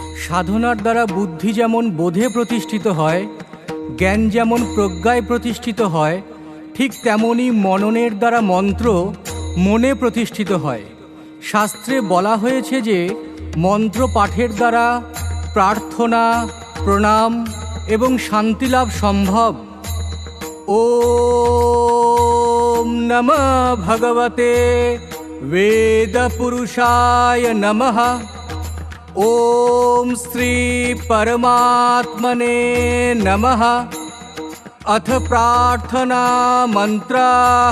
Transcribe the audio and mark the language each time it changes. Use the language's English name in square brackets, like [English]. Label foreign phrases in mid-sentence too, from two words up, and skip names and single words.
[Bangla] সাধনার দ্বারা বুদ্ধি যেমন বোধে প্রতিষ্ঠিত হয়, জ্ঞান যেমন প্রজ্ঞায় প্রতিষ্ঠিত হয়, ঠিক তেমনি মননের দ্বারা মন্ত্র মনে প্রতিষ্ঠিত হয়। শাস্ত্রে বলা হয়েছে যে মন্ত্র পাঠের দ্বারা প্রার্থনা, প্রণাম এবং শান্তিলাভ সম্ভব। [Sanskrit] ওম নমঃ ভগবতে वेदपुरुषाय नमः। ओम श्री परमात्मने नमः। अथ प्रार्थना मंत्राः।